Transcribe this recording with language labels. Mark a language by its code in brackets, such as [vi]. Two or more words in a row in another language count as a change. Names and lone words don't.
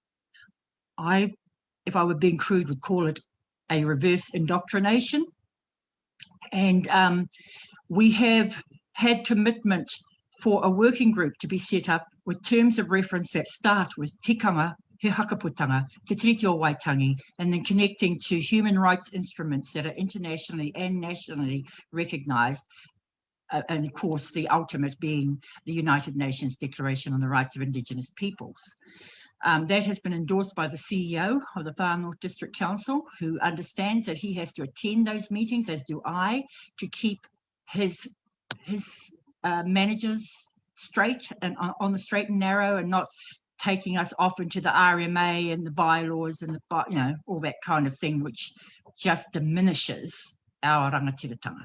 [en] If I were being crude, would call it a reverse indoctrination. And we have had commitment for a working group to be set up with terms of reference that start with tikanga, he hakaputanga, Te Tiriti o Waitangi, and then connecting to human rights instruments that are internationally and nationally recognised, and of course the ultimate being the United Nations Declaration on the Rights of Indigenous Peoples. That has been endorsed by the CEO of the Far North District Council, who understands that he has to attend those meetings, as do I, to keep his managers straight and on the straight and narrow, and not taking us off into the RMA and the bylaws and all that kind of thing, which just diminishes our rangatiratanga.